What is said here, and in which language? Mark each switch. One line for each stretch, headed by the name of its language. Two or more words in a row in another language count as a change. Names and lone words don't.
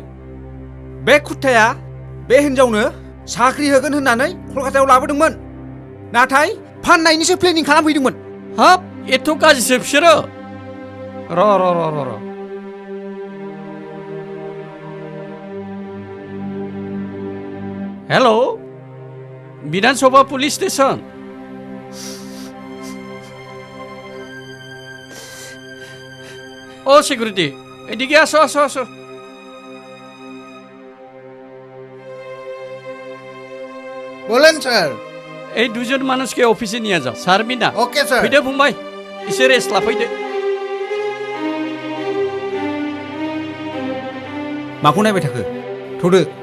Bodo: बे खुथाया बे हिनजावनो साख्रि होगोन होननानै कलकातायाव लाबोदोंमोन नाथाय फाननायनिसो प्लेनिं खालामफैदोंमोन हाब एथ' गाज्रिसो बिसोरो र' हेल'
Bangla: বিধানসভা পুলিশ স্টেশন ও সিকিউরিটি এদিকে আসো বলেন স্যার এই দুজন মানুষকে অফিসে নিয়ে যাও সারবি না ওকে স্যার
Bodo: फैदो फंबाय एसे रेस्ट लाफैदो माखौ नायबाय थाखो थ'दो